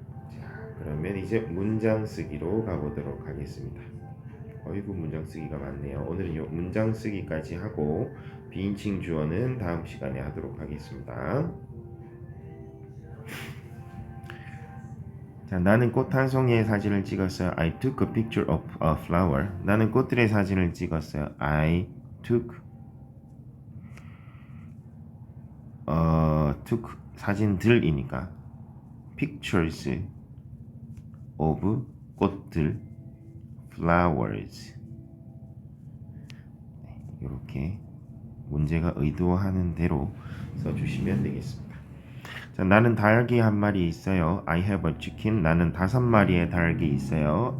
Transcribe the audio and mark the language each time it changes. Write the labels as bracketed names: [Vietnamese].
[Korean] 자, 그러면 이제 문장 쓰기로 가보도록 하겠습니다. 어이구, 문장 쓰기가 많네요. 오늘은 요 문장 쓰기까지 하고 비인칭 주어는 다음 시간에 하도록 하겠습니다. 자, 나는 꽃 한 송이의 사진을 찍었어요. [English] I took a picture of a flower. [Korean] 나는 꽃들의 사진을 찍었어요. [English] I took took [Korean] 사진들이니까 [English] pictures of [Korean] 꽃들 [English] flowers. [Korean] 이렇게 문제가 의도하는 대로 써주시면 되겠습니다. 자, 나는 닭이 한 마리 있어요. [English] I have a chicken. [Korean] 나는 5마리의 닭이 있어요.